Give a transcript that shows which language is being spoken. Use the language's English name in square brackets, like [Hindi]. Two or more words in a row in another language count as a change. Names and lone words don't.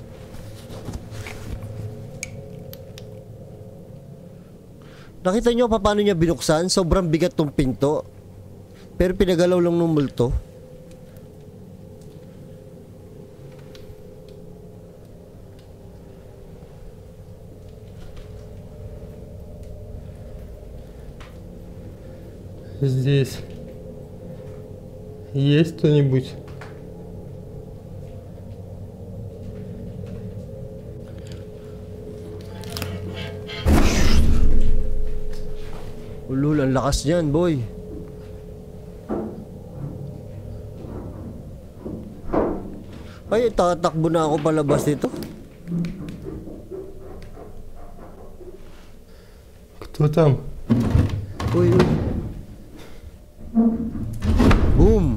[Filipino] Ina. Nakita nyo pa paano niya binuksan? Sobrang bigat tong pinto. Pero pinagalaw lang ng multo. [Russian] Здесь есть кто-нибудь? [Filipino] Ulul, ang lakas niyan, boy. Ay, tatakbo na ako palabas dito. [Russian] Кто там? [Filipino] Uy, uy. Boom!